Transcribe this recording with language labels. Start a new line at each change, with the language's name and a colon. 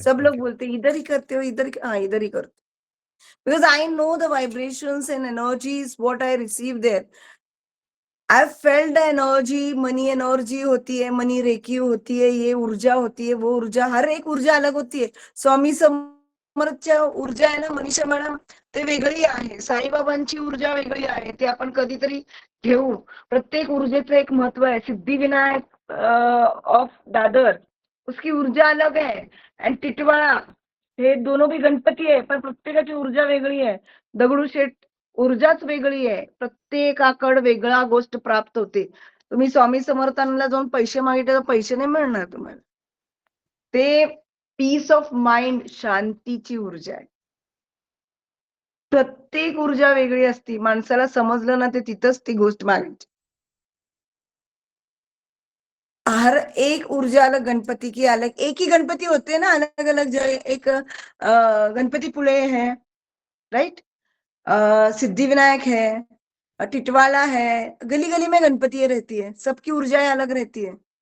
Hindi: सब लोग बोलते हैं इधर ही करते
English: हो, हाँ इधर ही करते, because I know the vibrations and energies what I receive there. I felt the energy.
Hindi: Money energy होती है, मनी रेकी होती है, ये ऊर्जा होती है, वो ऊर्जा, हर एक ऊर्जा अलग होती है।
Marathi: स्वामी समर्थच्या ऊर्जा आहे ना मनीषा मॅडम, ते वेगळी आहे। साईबाबांची ऊर्जा वेगळी आहे, ते आपण कधीतरी घेऊ। प्रत्येक ऊर्जेचं एक महत्व आहे। सिद्धिविनायक ऑफ दादर,
Hindi: उसकी ऊर्जा अलग है,
Marathi: एंड टिटवाळा, हे दोनों भी गणपती आहे, पण प्रत्येकाची ऊर्जा वेगळी आहे। दगडूशेठ, ऊर्जाच वेगळी आहे। प्रत्येकाकडे वेगळा गोष्ट प्राप्त होते। तुम्ही स्वामी समर्थांना जाऊन पैसे मागितले तर पैसे नाही मिळणार तुम्हाला। ते पीस ऑफ माइंड, शांतीची ऊर्जा आहे। प्रत्येक ऊर्जा वेगळी असती। माणसाला समजलं ना, ते तिथंच ती गोष्ट मागायची।
Hindi: हर एक ऊर्जा अलग, गणपति की अलग। एक ही गणपति होते हैं ना, अलग अलग जगह। एक गणपति पुले है, राइट, सिद्धिविनायक है, टिटवाला है, गली गली में गणपति रहती है, सबकी ऊर्जाएं अलग रहती है।